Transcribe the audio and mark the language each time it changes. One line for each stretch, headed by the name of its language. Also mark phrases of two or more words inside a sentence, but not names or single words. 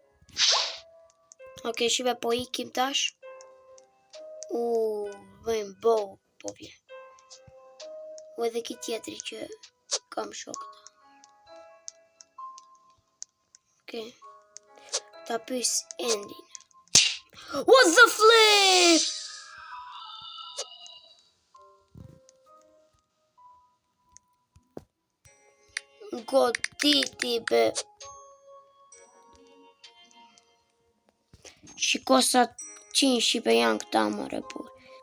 Albanian: Okej, shqipe, po ikim tash. Vëjmë bo, po vjen. U edhe ki tjetëri që kam shokët. Okej. Ta pys endin.
English: What the flip?
Albanian: Goditi be. Shiko sa 100 shqipe janë këta more, po.